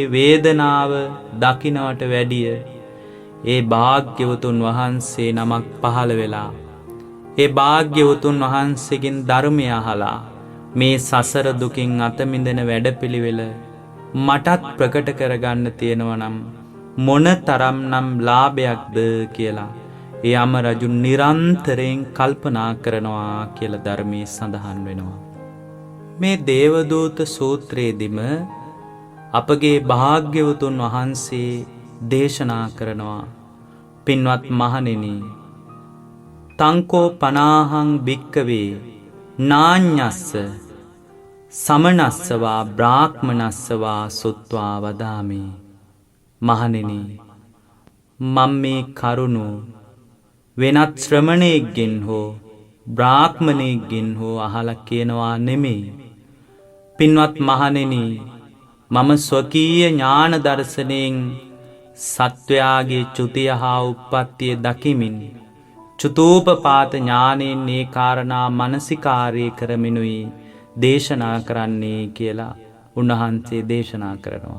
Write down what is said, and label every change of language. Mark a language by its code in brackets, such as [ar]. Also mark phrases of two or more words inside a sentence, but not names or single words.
[si] වේදනාව දකින්නවට වැඩිය ඒ භාග්‍යවතුන් වහන්සේ නමක් පහළ වෙලා ඒ භාග්‍යවතුන් වහන්සේගෙන් ධර්මය අහලා මේ සසර දුකින් අත මිදෙන වැඩපිළිවෙල මටත් ප්‍රකට කරගන්න තියෙනවා නම් මොන තරම්නම් ලාභයක්ද කියලා ඒ යම රජු නිරන්තරයෙන් කල්පනා කරනවා කියලා ධර්මයේ සඳහන් වෙනවා. මේ දේවදූත සූත්‍රයේදීම අපගේ භාග්‍යවතුන් වහන්සේ දේශනා කරනවා පින්වත් මහණෙනි [pi] තංකෝ පනාහං භික්කවේ නාඤ්ඤස්ස සමනස්සවා බ්‍රාහ්මනස්සවා සුත්වා වදාමි. [si] මහණෙනි මම මේ කරුණු වෙනත් ශ්‍රමණයෙක්ගෙන් හෝ බ්‍රාහ්මණයෙක්ගෙන් හෝ අහලා කියනවා නෙමෙයි. පින්වත් මහණෙනි මම ස්වකීය ඥාන දර්ශනයෙන් සත්වයාගේ චුතිය හා උප්පත්තිය දකිමින් චුතෝපපාත ඥානයෙන් මේ කාරණා මනසිකාරය කරමිනුයි දේශනා කරන්නේ කියලා උන්වහන්සේ දේශනා කරනවා.